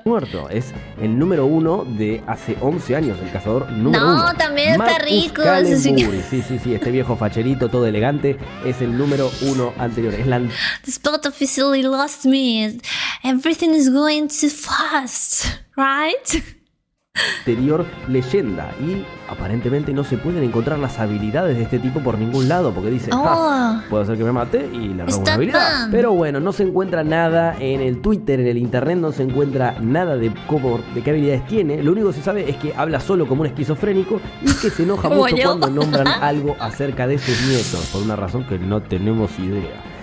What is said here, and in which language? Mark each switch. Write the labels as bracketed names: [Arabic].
[Spanish] Muerto, es el número 1 de hace 11 años, el cazador número 1. No, también está rico. Sí, este viejo facherito, todo elegante, es el número 1 anterior. Es la [English] The spot officially lost me. Everything is going too fast, right? [Spanish] anterior leyenda y aparentemente no se pueden encontrar las habilidades de este tipo por ningún lado porque dice, puede ser que me mate y le robo una habilidad. Pero bueno, no se encuentra nada en el Twitter, en el internet, no se encuentra nada de qué habilidades tiene. Lo único que se sabe es que habla solo como un esquizofrénico y que se enoja mucho cuando nombran algo acerca de sus nietos, por una razón que no tenemos idea.